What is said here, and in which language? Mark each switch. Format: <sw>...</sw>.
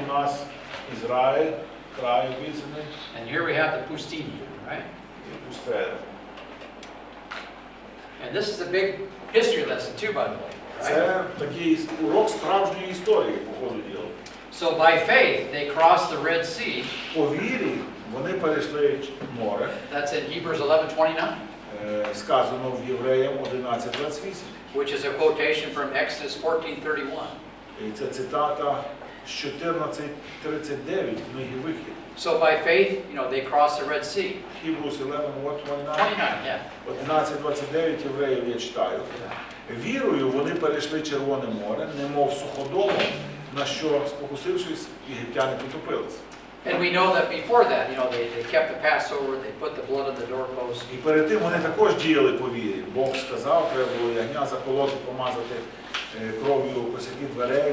<uk>у нас Ізраїль, край обіцяний,</uk> <en>And here we have the Pustinja, right?</en> <uk>і пустеля.</uk> <en>And this is a big history lesson too, by the way, right?</en> <uk>Це такий урок справжньої історії, по ходу діла.</uk> <en>So by faith, they crossed the Red Sea.</en> <uk>По вірі вони перейшли море.</uk> <en>That's in Hebrews 11:29,</en> <uk>Сказано в Євреям 11:28.</uk> <en>which is a quotation from Exodus 14:31.</en> <uk>І це цитата з 14:39 книги Вихід.</uk> <en>So by faith, you know, they crossed the Red Sea. Hebrews 11:29. 29, yeah.</en> <uk>11:29 Євреїв я читаю. Вірою вони перейшли Червоне море, немов суходолом, на що, спокусившись, єгиптяни потопилися.</uk> <en>And we know that before that, you know, they kept the Passover, they put the blood on the doorpost.</en> <uk>І перед тим вони також діяли по вірі. Бог сказав, треба було ягня заколоти, помазати кров'ю косяки дверей.</uk>